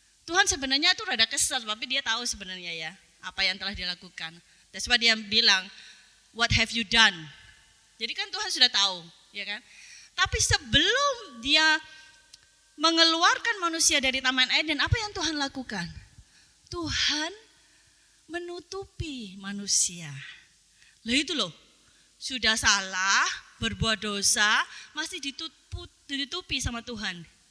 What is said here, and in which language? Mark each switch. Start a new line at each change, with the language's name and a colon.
Indonesian: Tuhan sebenarnya itu rada kesal, tapi dia tahu sebenarnya ya apa yang telah dilakukan.
English: That's why
Indonesian: dia bilang,
English: what have you done?
Indonesian: Jadi kan Tuhan sudah tahu, ya kan? Tapi sebelum dia mengeluarkan manusia dari Taman Eden, apa yang Tuhan lakukan? Tuhan menutupi manusia. Lah itu loh, sudah salah, berbuat dosa, masih ditutupi sama Tuhan.